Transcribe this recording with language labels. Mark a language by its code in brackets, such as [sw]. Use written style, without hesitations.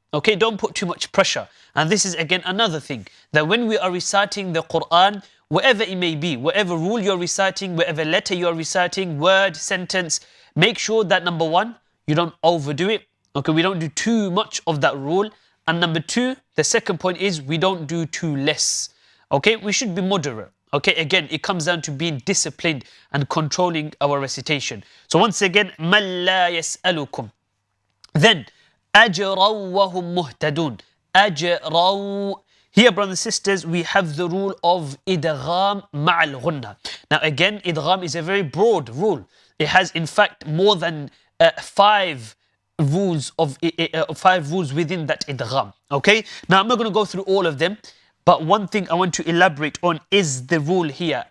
[en] Okay, don't put too much pressure. And this is again another thing, that when we are reciting the Qur'an, wherever it may be, whatever rule you're reciting, whatever letter you're reciting, word, sentence, make sure that number one, you don't overdo it. Okay, we don't do too much of that rule. And number two, the second point is we don't do too less. Okay, we should be moderate. Okay, again, it comes down to being disciplined and controlling our recitation. So once again, [ar] مَن لَا يَسْأَلُكُمْ. [en] Then, [ar] أَجْرَوْا وَهُمْ مُهْتَدُونَ. أَجْرَوْا. [en] Here, brothers and sisters, we have the rule of idgham ma'al ghunna. Now again, idgham is a very broad rule. It has in fact more than 5 rules within that idgham. Okay, now I'm not going to go through all of them, but one thing I want to elaborate on is the rule here.